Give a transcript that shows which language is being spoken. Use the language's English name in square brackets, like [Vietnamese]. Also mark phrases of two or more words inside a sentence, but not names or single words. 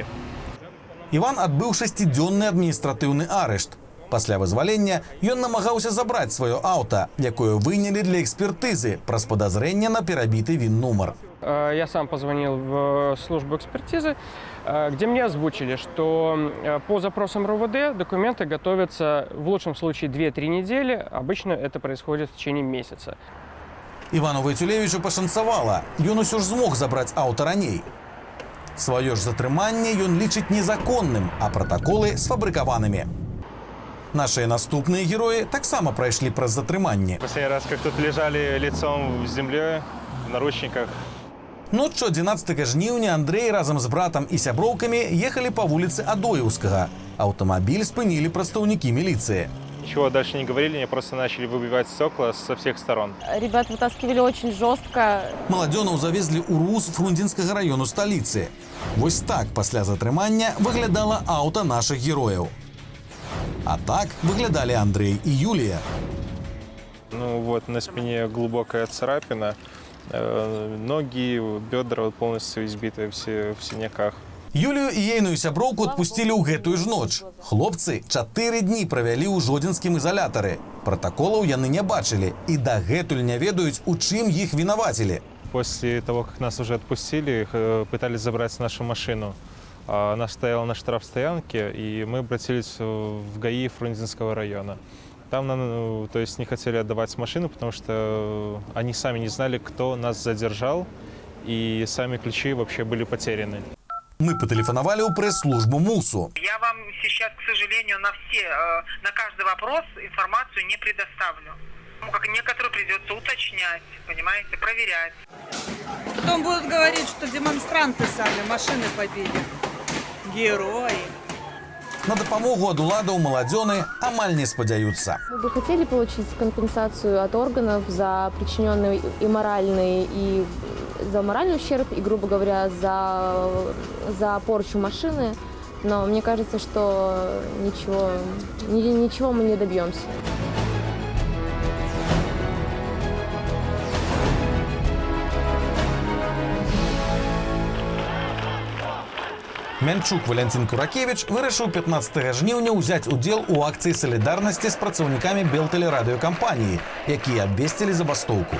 [Belarusian] Іван адбыў 6-дзённы адміністратыўны арышт. Пасля вызвалення ён намагаўся забраць сваё аўта, якое вынялі для экспертызы праз падазрэнне на перабіты ВИН-нумар. [Russian] Я сам позвонил в службу экспертизы, где мне озвучили, что по запросам РОВД документы готовятся в лучшем случае 2-3 недели, обычно это происходит в течение месяца. [Belarusian] Івану Вайцулевічу пашанцавала, ён усё ж змог забраць аўта раней. Сваё ж затрыманне ён лічыць незаконным, а пратаколы сфабрыкаванымі. Наши наступные герои таксама прайшлі праз затрыманне. [Russian] Последний раз, как тут лежали лицом в земле, в наручниках. [Belarusian] Ноччу 11 жніўня Андрей разам з братам і сяброўкамі ехалі па вуліцы Адоеўскага. Аўтамабіль спынілі прадстаўнікі міліцыі. [Russian] Ничего дальше не говорили, они просто начали выбивать стекла со всех сторон. Ребят вытаскивали очень жестко. [Belarusian] Маладзёнаў завезлі ў РУС Фрунзенскага раёну сталіцы. Вось так пасля затрымання выглядала аўта нашых герояў. А так выглядалі Андрей і Юлія. [Russian] Ну вот, на спине глубокая царапина, ноги, бедра полностью избиты, все в синяках. [Belarusian] Юлію і ейную сяброўку адпусцілі ў гэтую ж ноч. Хлопцы 4 дні правялі ў жодзінскім ізалятары. Пратаколаў яны не бачылі і дагэтуль не ведаюць, у чым іх вінавацілі. [Russian] После того, как нас уже отпустили, пытались забрать нашу машину. Она стояла на штрафстоянке, и мы обратились в ГАИ Фрунзенского района. Там нам, то есть, не хотели отдавать машину, потому что они сами не знали, кто нас задержал, и сами ключи вообще были потеряны. Мы потелефоновали у пресс-службу МУСу. Я вам сейчас, к сожалению, на каждый вопрос информацию не предоставлю. Как некоторые придется уточнять, понимаете, проверять. Потом будут говорить, что демонстранты сами машины побили. Герои. [Belarusian] На дапамогу ад уладаў маладзёны амаль не спадзяюцца. [Russian] Мы бы хотели получить компенсацию от органов за причиненный и моральный, и за моральный ущерб, и, грубо говоря, за порчу машины. Но мне кажется, что ничего мы не добьемся. [Belarusian] Мянчук Валентин Куракевич вырашыў 15 жніўня ўзяць удзел у акцыі салідарнасці з працаўнікамі Белтэлерадыёкампаніі, якія абвесцілі забастоўку.